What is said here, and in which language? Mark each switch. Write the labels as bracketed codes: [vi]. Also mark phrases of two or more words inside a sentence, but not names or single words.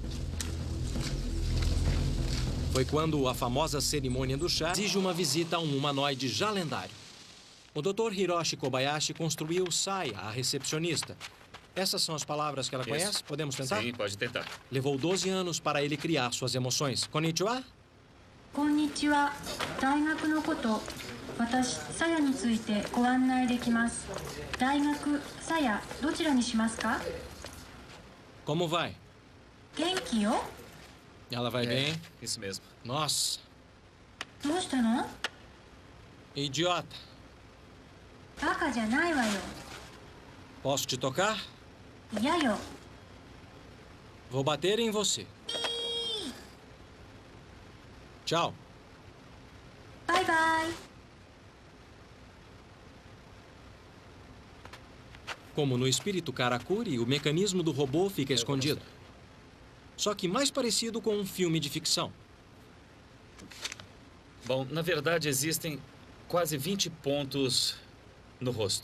[pt] Foi quando a famosa cerimônia do chá exige uma visita a um humanoide já lendário. O Dr. Hiroshi Kobayashi construiu Saya, a recepcionista. Essas são as palavras que ela conhece? Podemos tentar? Sim, pode tentar. Levou 12 anos para ele criar suas emoções. [ja] Konnichiwa? Konnichiwa. 大学のこと、私、さやについてご案内できます。大学、さや、どちらにしますか? [pt] Como vai? [ja] 元気よ。 [pt] Ela vai bem? Isso mesmo. Nossa. [ja] どうしたの? [pt] Idiota. [ja] バカじゃないわよ。 [pt] Posso te tocar? [ja] 嫌よ。 [pt] Vou bater em você. Tchau. [ja] バイバイ。 [pt] Como no espírito Karakuri, o mecanismo do robô fica escondido. Só que mais parecido com um filme de ficção. Bom, na verdade existem quase 20 pontos no rosto.